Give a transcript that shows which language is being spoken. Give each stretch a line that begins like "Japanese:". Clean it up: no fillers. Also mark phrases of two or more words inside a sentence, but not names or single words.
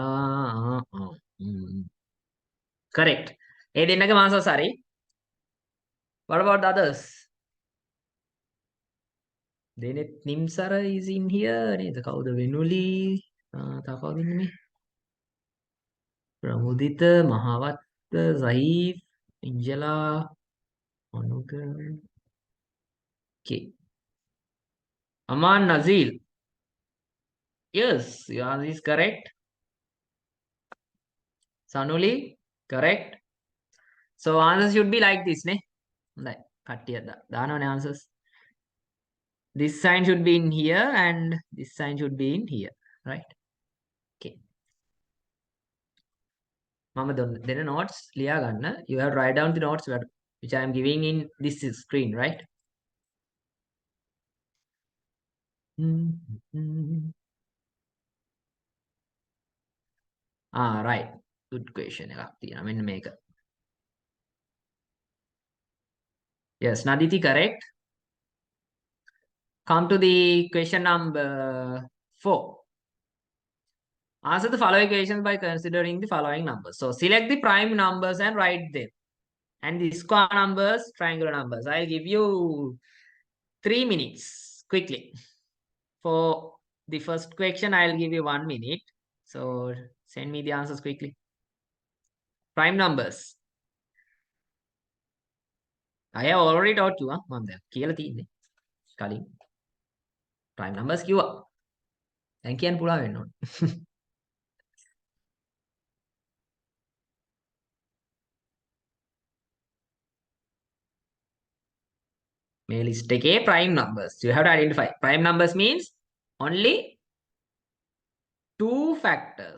Sinhala: Correct. ඒ දෙන්නගේ answers හරි.
English: What about the others? Denet Nimsara is in here.
Sinhala: නේද? කවුද වෙනුලි? තව කවුද ඉන්නේ මේ? ප්‍රමුදිත, මහවත්ත, සහීෆ්, ඉන්ජලා, අනුක.
English: Okay. Aman Nazil. Yes, your answer is correct. Sanuli, correct. So answers should be like this, ne?
Sinhala: හොඳයි. කට්ටිය දානවනේ answers.
English: This sign should be in here and this sign should be in here, right?
Sinhala: Okay. මම දෙන notes ලියා ගන්න.
English: You have to write down the notes which I am giving in this screen, right? Right. Good question
Sinhala: එකක් තියෙනවා. මෙන්න මේක.
English: Yes, Naditi, correct. Come to the question number 4. Answer the following questions by considering the following numbers. So select the prime numbers and write them. And the square numbers, triangular numbers. I'll give you 3 minutes quickly. For the first question, I'll give you 1 minute. So send me the answers quickly. Prime numbers. I have already taught you.
Sinhala: මම දැන් කියලා තියෙන්නේ. කලින්.
English: Prime numbers
Sinhala: කිව්වා. දැන් කියන්න පුළුවන් වෙන්න ඕනේ. මේ list එකේ
English: prime numbers. You have to identify. Prime numbers means only 2 factors.